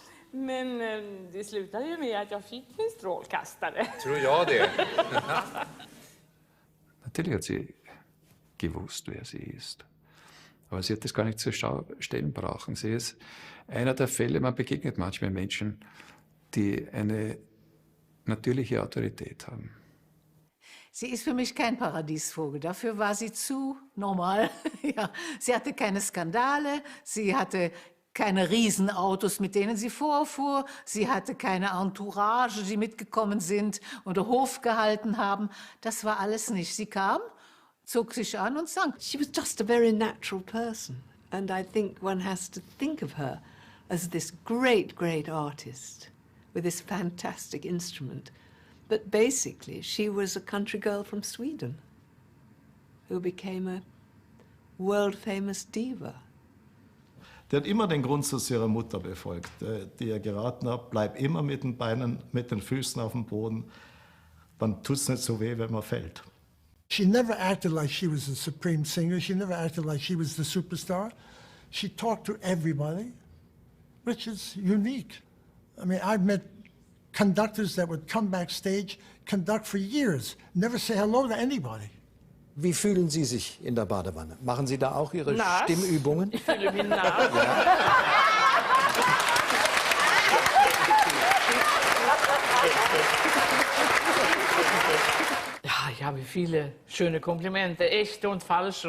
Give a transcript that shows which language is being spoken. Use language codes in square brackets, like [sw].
[sv] Men det slutade ju med att jag fick min strålkastare. Tror jag det. [de] Natürlich hat sie gewusst, wer sie ist. Aber sie hat das gar nicht zur stellen brauchen. Sie ist einer der Fälle, man begegnet manchmal Menschen, die eine natürliche Autorität haben. Sie ist für mich kein Paradiesvogel. Dafür war sie zu normal. Ja, sie hatte keine Skandale, sie hatte keine Riesenautos, mit denen sie vorfuhr. Sie hatte keine Entourage, die mitgekommen sind und Hof gehalten haben. Das war alles nicht. Sie kam, zog sich an und sang. [en] She was just a very natural person. And I think one has to think of her as this great, great artist with this fantastic instrument. But basically, she was a country girl from Sweden who became a world-famous diva. [de] Die hat immer den Grundsatz ihrer Mutter befolgt, die ihr geraten hat, bleib immer mit den Beinen, mit den Füßen auf dem Boden, dann tut es nicht so weh, wenn man fällt. [en] She never acted like she was the supreme singer. She never acted like she was the superstar. She talked to everybody, which is unique. I mean, I've met conductors that would come backstage, conduct for years, never say hello to anybody. [de] Wie fühlen Sie sich in der Badewanne? Machen Sie da auch Ihre nass. Stimmübungen? Ich fühle mich nass. Ja, ich habe viele schöne Komplimente, echte und falsche.